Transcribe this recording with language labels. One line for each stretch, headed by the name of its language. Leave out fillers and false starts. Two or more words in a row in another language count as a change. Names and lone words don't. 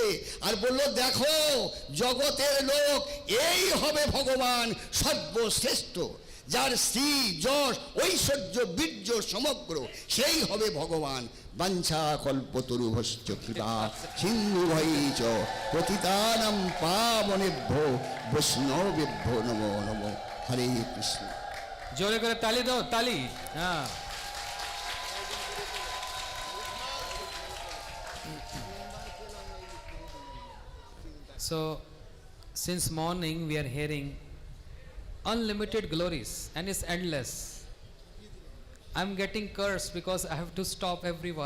Bangla: আর বলল, দেখো জগতের লোক এই হবে ভগবান সর্বশ্রেষ্ঠ, যার শ্রী যশ ঐশ্বর্য বীর্য সমগ্র, সেই হবে ভগবান।
Sanskrit: বাঞ্ছা কল্পতরুভশ্চ কৃপা সিন্ধুভৈচ পতিতানাং পাবনেভ্যো বৈষ্ণবেভ্যো নমো নমো। হরে কৃষ্ণ।
Bangla: জোরে করে তালি দাও, তালি। হ্যাঁ,
English: so since morning we are hearing unlimited glories and it's endless. I'm getting cursed because I have to stop everyone.